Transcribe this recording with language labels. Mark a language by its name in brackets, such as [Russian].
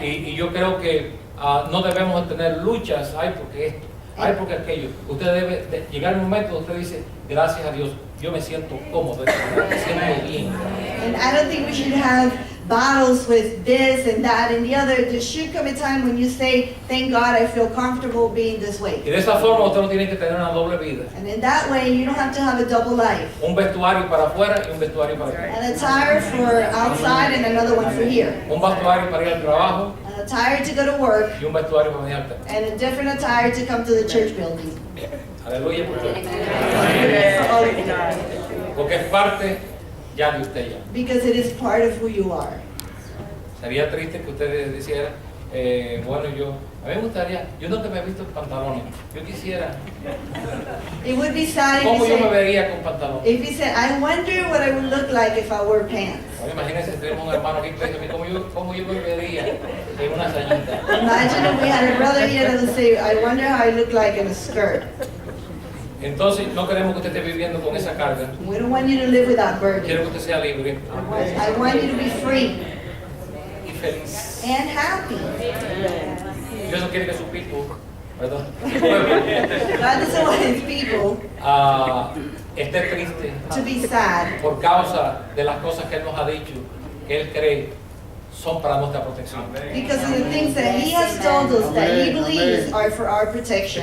[Spanish] Y yo creo que no debemos de tener luchas, ay, porque esto, ay, porque aquello. Usted debe de llegar el momento donde usted dice, gracias a Dios, yo me siento cómodo, me siento bien. [English] And I don't think we should have battles with this and that and the other. There should come a time when you say, thank God I feel comfortable being this [Spanish] Y de esa forma usted no tiene que tener una doble vida. [English] And in that way, you don't have to have a double life. [Spanish] Un vestuario para afuera y un vestuario para adentro. [English] An attire for outside and another one for here. [Spanish] Un vestuario para ir al trabajo [English] An attire to go to work [Spanish] y un vestuario para venir al templo. [English] and a different attire to come to the church building. [Spanish] Aleluya, porque [English] For all of you. [Spanish] porque es parte ya de usted ya. [English] Because it is part of who you are. [Spanish] Sería triste que usted dijera, bueno, a mí me gustaría, yo nunca me he visto en pantalones, yo quisiera, [English] It would be sad [Spanish] ¿cómo yo me [English] if you [Spanish] vería con pantalones? [English] said, I wonder what I would look like if I wore pants. [Spanish] Ahora imagínense si tenemos un hermano aquí que dice, ¿cómo yo me vería en una sayita? [English] Imagine if we had a brother here that would say, I wonder how I look like in a skirt. [Spanish] Entonces, no queremos que usted esté viviendo con esa carga, [English] We don't want you to live without burden. [Spanish] quiero que usted sea libre [English] I want you to be free [Spanish] y feliz. [English] and happy. [Spanish] Dios no quiere que su [English] people, [Spanish] perdón, [English] God doesn't want his people [Spanish] esté triste [English] to be sad [Spanish] por causa de las cosas que Él nos ha dicho, que Él cree son para nuestra protección. [English] because of the things that he has told us that he believes are for our protection.